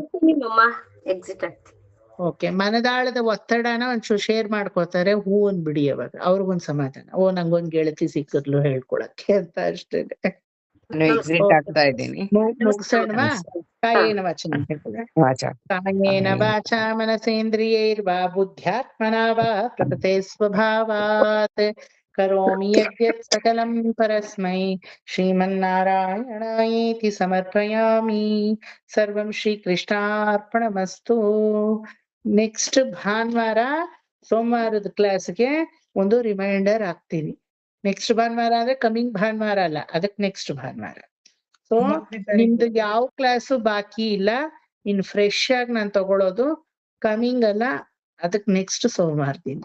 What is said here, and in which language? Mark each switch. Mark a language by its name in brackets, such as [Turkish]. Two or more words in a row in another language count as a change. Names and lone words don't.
[Kannada] ಎಕ್ಸಿಟ್ ಆಗ್ತೀನಿ. ಓಕೆ, ಮನದಾಳದ ಒತ್ತಡನ ಒಂಚೂರು ಶೇರ್ ಮಾಡ್ಕೋತಾರೆ, ಹೂ ಅಂದ್ಬಿಡಿ. ಅವಾಗ ಅವ್ರಿಗೊಂದ್ ಸಮಾಧಾನ, ಓ ನಂಗೊಂದ್ ಗೆಳತಿ ಸಿಕ್ಕಿದ್ಲು ಹೇಳ್ಕೊಳಕ್ಕೆ ಅಂತ ಅಷ್ಟೇ. ಎಕ್ಸಿಟ್ ಆಗ್ತಾ ಇದ್ದೀನಿ. ಮುಗ್ಸೋಣವಾ? [Sanskrit] कायेन वाचन [Kannada] ಹೇಳ್ಕೊಳ್ಳ. [Sanskrit] कायेन वाचा मनसेन्द्रियैर्वा बुद्ध्यात्मना वा प्रकृते स्वभावात् करोमि यद्यत् सकलं परस्मै श्रीमन्नारायणायेति समर्पयामि. सर्वं श्रीकृष्णार्पणमस्तु. [Kannada] ನೆಕ್ಸ್ಟ್ ಭಾನುವಾರ ಸೋಮವಾರದ ಕ್ಲಾಸ್ಗೆ ಒಂದು ರಿಮೈಂಡರ್ ಹಾಕ್ತೀನಿ. ನೆಕ್ಸ್ಟ್ ಭಾನುವಾರ ಅಂದ್ರೆ ಕಮಿಂಗ್ ಭಾನುವಾರ ಅಲ್ಲ, ಅದಕ್ಕೆ ನೆಕ್ಸ್ಟ್ ಭಾನುವಾರ. ಸೊ 9ನೇ ತಾರೀಕು. ನಿಮ್ದು ಯಾವ ಕ್ಲಾಸು ಬಾಕಿ ಇಲ್ಲ, ಇನ್ ಫ್ರೆಶ್ ಆಗಿ ನಾನ್ ತಗೊಳ್ಳೋದು ಕಮಿಂಗ್ ಅಲ್ಲ, ಅದಕ್ಕೆ ನೆಕ್ಸ್ಟ್ ಸೋಮವಾರದಿಂದ.